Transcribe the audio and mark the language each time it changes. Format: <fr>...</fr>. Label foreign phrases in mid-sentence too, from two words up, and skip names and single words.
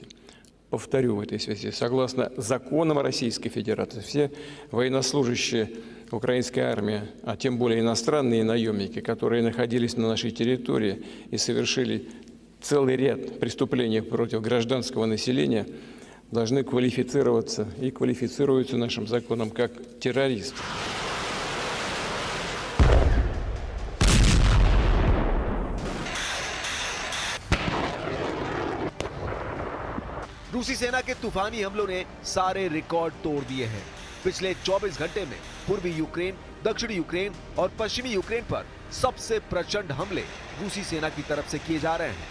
<ru>Повторю в этой связи, согласно законам Российской Федерации, все военнослужащие украинской армии, а тем более иностранные наемники, которые находились на нашей территории и совершили целый ряд преступлений против гражданского населения, должны квалифицироваться и квалифицируются нашим законом как террористы.</ru> <hi>रूसी सेना के तूफानी हमलों ने सारे रिकॉर्ड तोड़ दिए हैं। पिछले 24 घंटे में पूर्वी यूक्रेन, दक्षिणी यूक्रेन और पश्चिमी यूक्रेन पर सबसे प्रचंड हमले रूसी सेना की तरफ से किए जा रहे हैं।</hi>